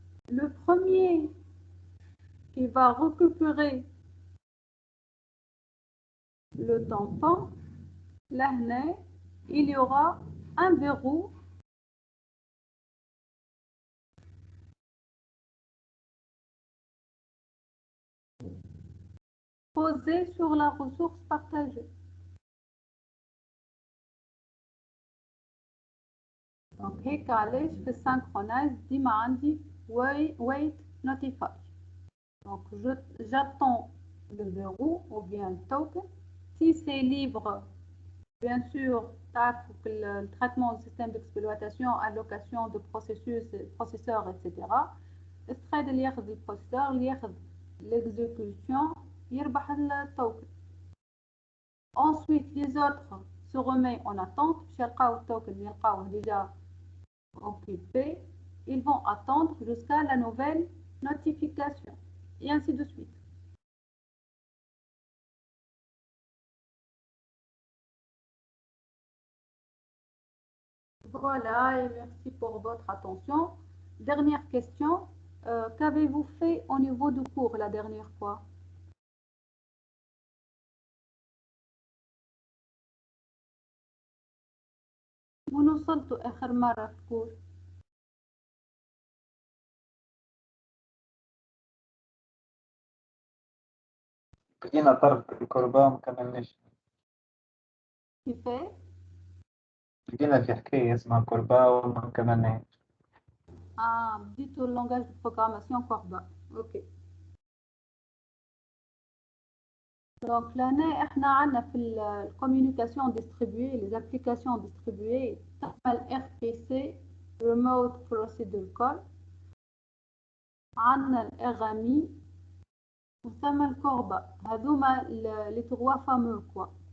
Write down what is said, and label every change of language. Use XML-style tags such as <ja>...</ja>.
<fr>Le premier qui va récupérer le tampon, là, il y aura un verrou posé sur la ressource partagée.</fr> <ar>Donc, هيك علاش في Synchronize ديما عندي wait notify.</ar> <fr>Donc, j'attends le verrou ou bien le token. Si c'est libre, bien sûr, le traitement du système d'exploitation, allocation de processeurs, etc.</fr> <ar>Le thread اللي ياخذ البروسيسور اللي ياخذ l'exécution يربح التوكن.</ar> <fr>Ensuite, les autres se remettent en attente.</fr> <ar>يلقاو التوكن يلقاوه</ar> <fr>déjà occupé. Ils vont attendre jusqu'à la nouvelle notification et ainsi de suite. Voilà, et merci pour votre attention. Dernière question, qu'avez-vous fait au niveau du cours la dernière fois?</fr> <ar>وين وصلتوا آخر مرة في الكور؟ بدينا طرد الكربا وما كملناش. كيفاه؟ بدينا في حكاية اسمها كربا وما كملناش. بديتوا اللونجاج</ar> <fr>de programmation Corba. Ok. Donc là,</fr> <ar>احنا عندنا في</ar> <fr>الcommunication distribuée, les applications distribuées,</fr> <ar>تعمل</ar> <fr>RPC, Remote Procedure Call.</fr> <ar>عندنا الRMI وثم الكوربا. هذوما</ar> <fr>les trois fameux quoi.</fr>